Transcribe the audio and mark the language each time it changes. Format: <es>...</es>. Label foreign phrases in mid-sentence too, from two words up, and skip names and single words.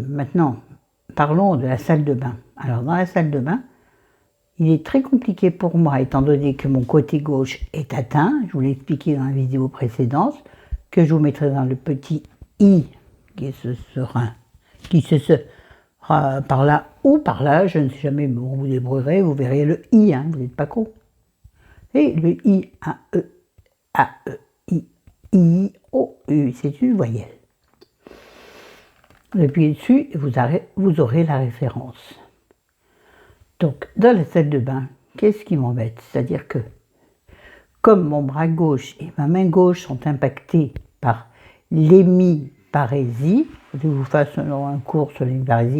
<fr>Maintenant, parlons de la salle de bain. Alors, dans la salle de bain, il est très compliqué pour moi, étant donné que mon côté gauche est atteint. Je vous l'ai expliqué dans la vidéo précédente, que je vous mettrai dans le petit i qui se sera par là ou par là, je ne sais jamais, bon, vous débrouillerez, vous verrez le i, hein, vous n'êtes pas con. Et le i, a, e, i, o, u, c'est une voyelle. Vous appuyez dessus et vous aurez la référence. Donc, dans la salle de bain, qu'est-ce qui m'embête? C'est-à-dire que, comme mon bras gauche et ma main gauche sont impactés par l'hémiparésie, je vous fasse un cours sur l'hémiparésie.</fr>